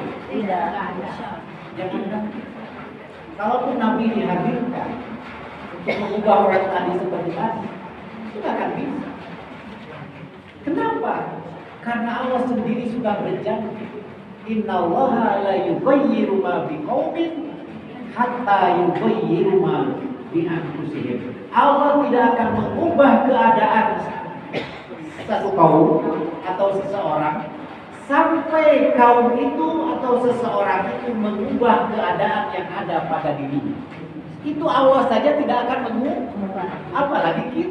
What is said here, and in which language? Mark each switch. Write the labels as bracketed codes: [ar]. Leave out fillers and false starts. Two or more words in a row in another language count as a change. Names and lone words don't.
[id] Tidak. Jangankan. Kalaupun Nabi dihadirkan untuk mengubah orang tadi seperti tadi, itu nggak akan bisa. Kenapa? Karena Allah sendiri sudah berjanji, [ar] إن الله لا يغير ما بقوم حتى يغيروا ما بأنفسهم. [id] Allah tidak akan mengubah keadaan satu kaum atau seseorang sampai kaum itu atau seseorang itu mengubah keadaan yang ada pada dirinya. Itu Allah saja tidak akan mengubah, apalagi kita.